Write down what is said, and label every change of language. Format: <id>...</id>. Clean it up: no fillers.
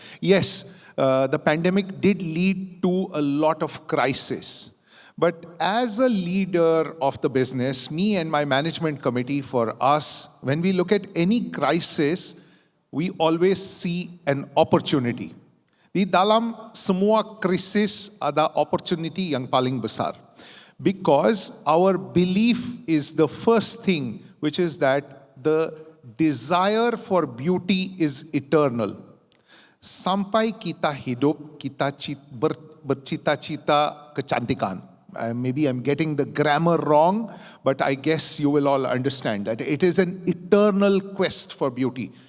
<en>Yes, the pandemic did lead to a lot of crisis. But as a leader of the business, me and my management committee, for us, when we look at any crisis, we always see an opportunity.</en> <id>Di dalam semua krisis ada opportunity yang paling besar.</id> <en>Because our belief is the first thing, which is that the desire for beauty is eternal.</en> <id>Sampai kita hidup, kita bercita-cita kecantikan.</id> <en>Maybe I'm getting the grammar wrong, but I guess you will all understand that it is an eternal quest for beauty.</en>